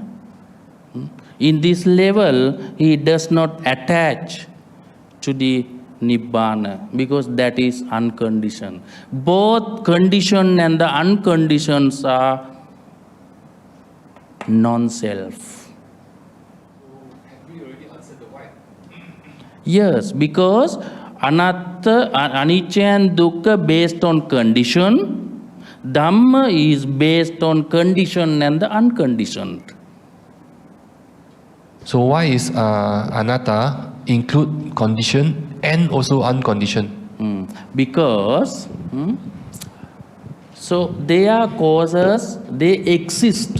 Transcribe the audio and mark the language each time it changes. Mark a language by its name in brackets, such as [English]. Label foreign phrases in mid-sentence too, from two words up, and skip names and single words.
[English] In this level, he does not attach to the Nibbana because that is unconditioned. Both conditioned and the unconditioned are non-self. Have we already answered the why? Yes, because [Pali] anatta, anicca [English] and dukkha based on condition. Dhamma is based on condition and the unconditioned. So why is anatta include condition and also unconditioned? Because so they are causes, they exist.